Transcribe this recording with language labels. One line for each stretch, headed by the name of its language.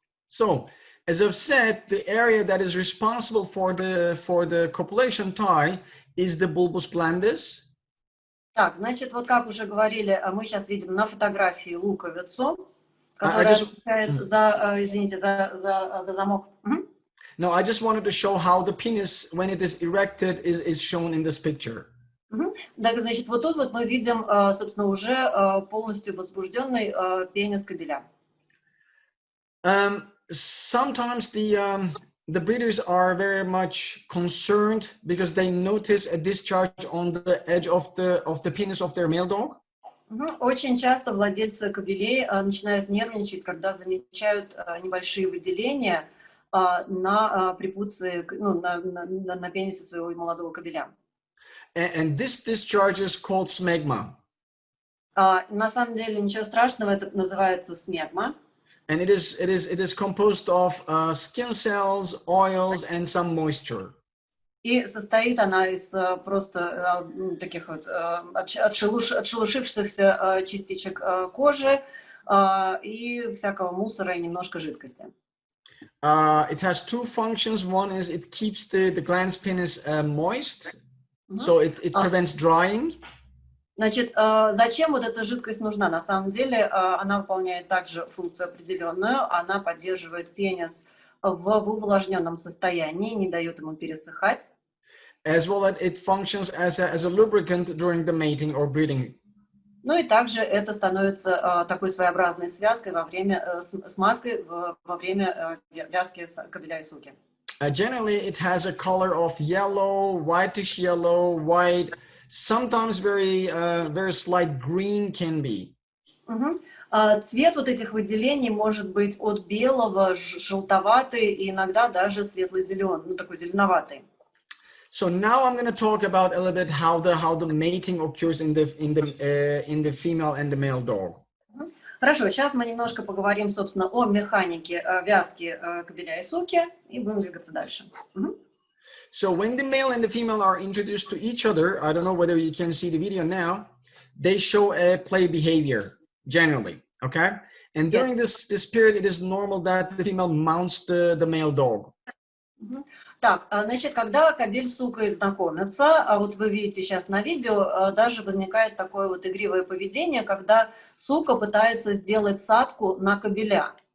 English: So, as I've said, the area that is responsible for the copulation tie is the bulbus glandis.
Russian: Так, значит, вот как уже говорили, мы сейчас видим на фотографии луковицу, которая отвечает за замок.
English: No, I just wanted to show how the penis, when it is erected, is shown in this picture.
Russian: Так, значит, вот тут вот мы видим, собственно, уже полностью возбужденный пенис кабеля.
English: Sometimes the breeders are very much concerned because they notice a discharge on the edge of the penis of their male dog.
Russian: Очень часто владельцы кабелей начинают нервничать, когда замечают небольшие выделения на препуции, ну, на пенисе своего молодого кабеля.
English: And this discharge is called smegma.
Russian: На самом деле ничего страшного, это называется смегма.
English: And it is composed of skin cells, oils, and some moisture.
Russian: И состоит она из просто таких вот отшелушившихся частичек кожи и всякого мусора и немножко жидкости.
English: It has two functions. One is it keeps the glans penis moist, so it prevents drying.
Russian: Значит, зачем вот эта жидкость нужна? На самом деле она выполняет также функцию определенную. Она поддерживает пенис в увлажненном состоянии, не дает ему пересыхать.
English: As well as it functions as a lubricant during the mating or breeding.
Russian: Ну и также это становится такой своеобразной связкой во время смазкой во время вязки кабеля и суки.
English: Generally, it has a color of yellow, whitish yellow, white. Sometimes very slight green can be.
Russian: Цвет вот этих выделений может быть от белого, желтоватый и иногда даже светло-зеленый, ну такой зеленоватый.
English: So now I'm going to talk about a little bit how the mating occurs in the female and the male dog.
Russian: Хорошо, сейчас мы немножко поговорим, собственно, о механике вязки кабеля и суки и будем двигаться дальше.
English: So when the male and the female are introduced to each other, I don't know whether you can see the video now, they show a play behavior generally, okay? And during this period, it is normal that the female mounts the male dog.
Russian: Так, значит, когда кабель с сукой знакомятся, а вот вы видите сейчас на видео, даже возникает такое вот игривое поведение, когда сука пытается сделать садку на кабеля.